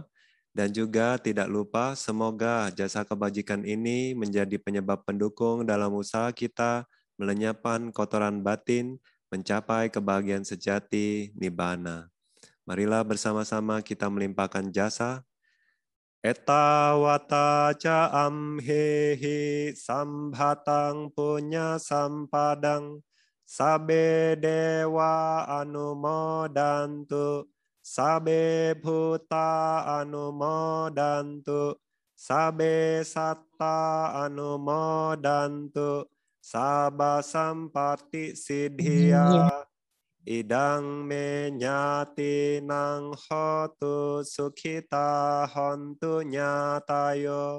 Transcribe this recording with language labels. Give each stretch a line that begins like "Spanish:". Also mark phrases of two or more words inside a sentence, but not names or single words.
Indonesian: Dan juga tidak lupa, semoga jasa kebajikan ini menjadi penyebab pendukung dalam usaha kita melenyapkan kotoran batin, mencapai kebahagiaan sejati, Nibbana. Marilah bersama-sama kita melimpahkan jasa.
Pali: Eta wata ca amhehi sambhatang punya sampadang sabe dewa anumodantu sabe bhuta anumodantu sabe satta anumodantu sabba sampati siddhya idang me nyati nang hotu sukhita hontu nyatayo.